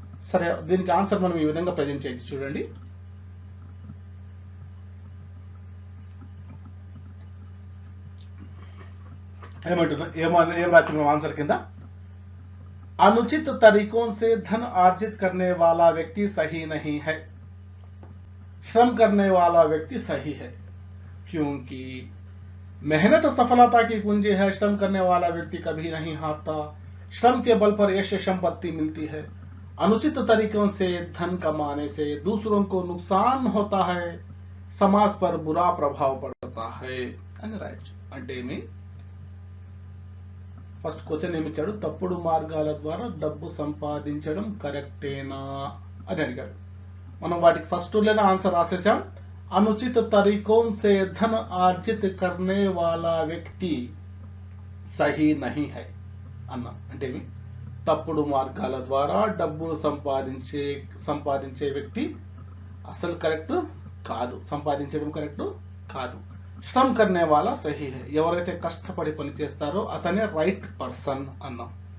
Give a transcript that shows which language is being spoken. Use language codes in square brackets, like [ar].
[te] సరే, దీనికి ఆన్సర్ మనం ఈ విధంగా ప్రజెంట్ చేయొచ్చు. చూడండి, ఏం రాస్తున్నాం ఆన్సర్ కింద, [hi] अनुचित तरीकों से धन अर्जित करने वाला व्यक्ति सही नहीं है, श्रम करने वाला व्यक्ति सही है, क्योंकि मेहनत सफलता की कुंजी है, श्रम करने वाला व्यक्ति कभी नहीं हारता, श्रम के बल पर यश संपत्ति मिलती है, अनुचित तरीकों से धन कमाने से दूसरों को नुकसान होता है, समाज पर बुरा प्रभाव पड़ता है [te] అని రాయొచ్చు. అంటే ఫస్ట్ క్వశ్చన్ ఏమి ఇచ్చాడు, తప్పుడు మార్గాల ద్వారా డబ్బు సంపాదించడం కరెక్టేనా అని అడిగాడు. మనం వాటికి ఫస్ట్ లేని ఆన్సర్ రాసేసాం. [hi] అనుచిత తరీకోं से धन अर्जित करने वाला व्यक्ति सही नहीं है అన్నా. [te] అంటే తప్పుడు మార్గాల ద్వారా డబ్బు సంపాదించే వ్యక్తి అసలు కరెక్ట్ కాదు, సంపాదించడం కరెక్ట్ కాదు. [hi] శ్రమ్ కర్నే వాలా సహీ హై, [te] ఎవరైతే కష్టపడి పని చేస్తారో అతనే రైట్ పర్సన్ అన్నాం.